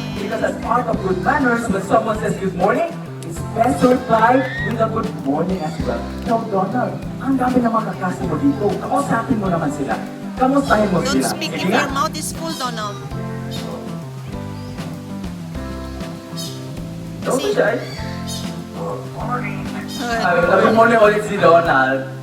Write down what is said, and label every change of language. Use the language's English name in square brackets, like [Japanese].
[English] Because as part of good manners, when someone says good morning, it's best to reply with a good morning as well. [Filipino] Now, Donald, ang dami naman kakasi mo dito. Kamustahin mo naman sila. Kamustahin mo [English] Don't [Filipino] sila. [English] speak if [Filipino] Sige nga. [English] your mouth is full, Donald. Don't be shy. Good. [Filipino] Sabi morning ulit si Donald.